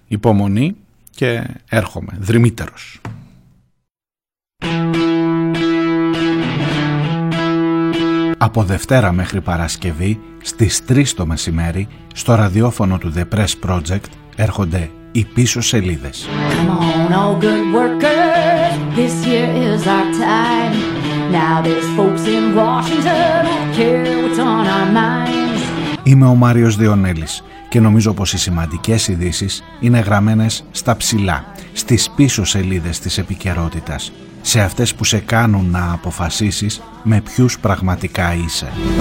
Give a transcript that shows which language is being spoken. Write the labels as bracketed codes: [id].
[el] Υπομονή και έρχομαι. Δρυμύτερος. Από Δευτέρα μέχρι Παρασκευή στις 3 το μεσημέρι στο ραδιόφωνο του The Press Project έρχονται οι πίσω σελίδες. [en] All good workers, this year is our time. Now there's folks in Washington who care what's on our minds. [el] Είμαι ο Μάριος Διονέλης και νομίζω πως οι σημαντικές ειδήσεις είναι γραμμένες στα ψηλά, στις πίσω σελίδες της επικαιρότητας, σε αυτές που σε κάνουν να αποφασίσεις με ποιους πραγματικά είσαι.